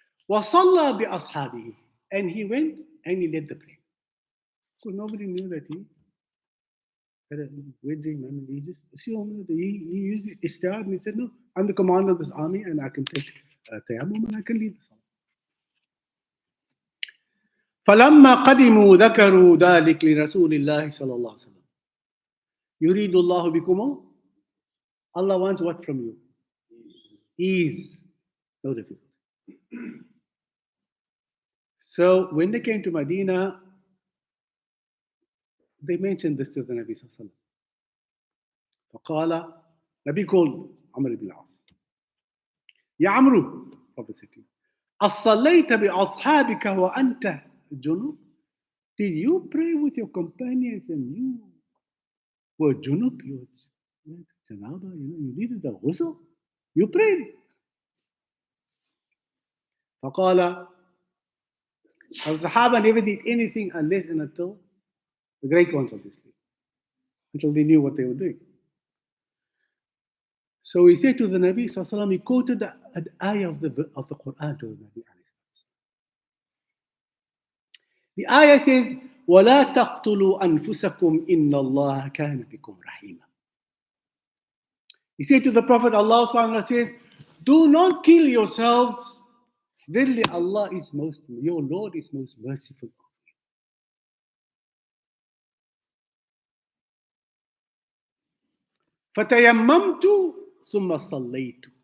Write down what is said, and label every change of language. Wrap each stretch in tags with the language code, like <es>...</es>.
<ar>وَصَلَّى بِأَصْحَابِهِ.</ar> <en>And he went and he led the prayer. So nobody knew that he had a wet dream. I mean, he just assumed that he used his ishtihad and he said, no, I'm the commander of this army and I can take Tayammum and I can lead the salah.</en> <ar>فلما قدموا ذكروا ذلك لرسول الله صلى الله عليه وسلم. يريد الله بكم.</ar> <en>Allah wants what from you? Ease. No difficulty. So when they came to Medina, they mentioned this to the Nabi sallallahu alaihi wasallam.</en> <ar>فقال,</ar> <en>Nabi called Amr ibn al-As. Ya Amru, Prophet said to him,</en> <ar>أصليت بأصحابك وأنت</ar> <en>junub? Did you pray with your companions and you were junub? You were janaba, you needed the ghusl. You prayed.</en> <ar>فقال,</ar> <en>the Sahaba never did anything unless and until the great ones, obviously, until they knew what they were doing. So he said to the Nabi sallallahu alaihi wasallam, he quoted an ayah of the Quran to the Nabi. The ayah says,</en> <ar>وَلَا تَقْتُلُوا أَنفُسَكُمْ إِنَّ اللَّهَ كَانَ بِكُمْ رَحِيمًا.</ar> <en>He said to the Prophet, Allah subhanahu wa ta'ala says, do not kill yourselves. Verily Allah is your Lord is most merciful.</en> <ar>فَتَيَمَّمْتُ ثُمَّ صَلَّيْتُ.</ar>